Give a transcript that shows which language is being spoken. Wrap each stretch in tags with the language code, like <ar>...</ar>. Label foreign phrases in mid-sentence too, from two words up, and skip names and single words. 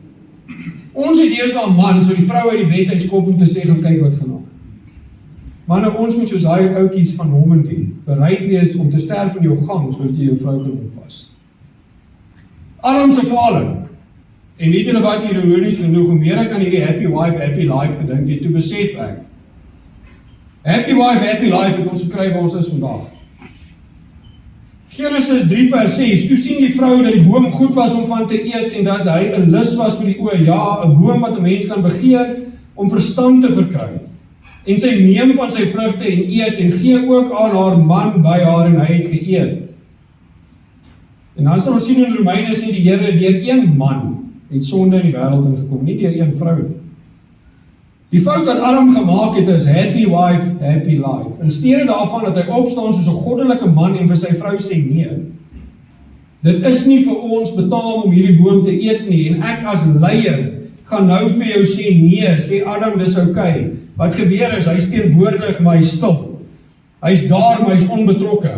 <af>Ons het eers al mans wat die vrou uit die bed uitskop om te sê gaan kyk wat gaan aan. Maar nou ons moet soos daai ouetjies van Normandy bereid wees om te sterf in jou gang sodat jy jou vrou kan oppas. Adam se vader. En weet julle wat ironies genoeg, hoe meer ek aan hierdie</af> <en>happy wife, happy life</en> <af>gedink het, toe besef ek,</af> <en>happy wife, happy life</en> <af>het ons gekry waar ons is vandag. Genesis 3 vers 6, toe sien die vrou dat die boom goed was om van te eet en dat hy 'n lus was vir die oë, ja, 'n boom wat 'n mens kan begeer om verstand te verkry. En sy neem van sy vrugte en eet en gee ook aan haar man by haar en hy het geëet. En dan sal ons sien in Romeine sê die Here, deur een man het sonde in die wêreld ingekom, nie deur een vrou nie. Die fout wat Adam gemaak het is</af> <en>happy wife, happy life.</en> <af>In steede daarvan dat hy opstaan soos 'n goddelike man en vir sy vrou sê nee. Dit is nie vir ons betaam om hierdie boom te eet nie en ek as leier gaan nou vir jou sê nee, sê Adam dis okay. Wat gebeur is, hy is teenwoordig, maar hy is stil. Hy is daar, maar hy is onbetrokke.</af>